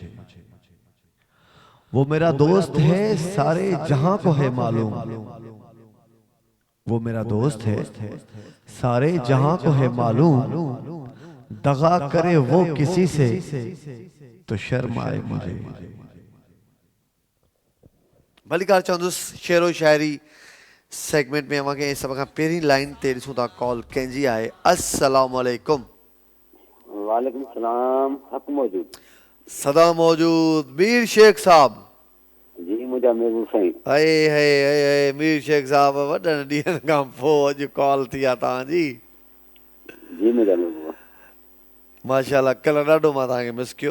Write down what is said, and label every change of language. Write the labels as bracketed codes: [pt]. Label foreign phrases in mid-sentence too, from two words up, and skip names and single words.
[ur] وہ میرا دوست ہے سارے جہاں کو ہے معلوم، وہ میرا دوست ہے سارے جہاں کو ہے معلوم، دغا کرے وہ کسی سے تو شرم آئے مجھے. [sd] मलिकार चवंदुसि शेरो शाइरी सेगमेंट में अवांखे सभ खां पहिरीं लाइन ते ॾिसूं था कॉल कंहिंजी आहे। [ar] السلام عليكم. وعليكم السلام, [sd] हक मौजूद। सदा मौजूद मीर शेख साहब। जी मुंहिंजा महबूब साईं। अए मीर शेख साहब वॾनि ॾींहंनि खां पोइ अॼु कॉल थी आहे तव्हांजी। जी मुंहिंजा महबूब। माशाल्लाह कल्ह ॾाढो मां तव्हांखे मिस कयो।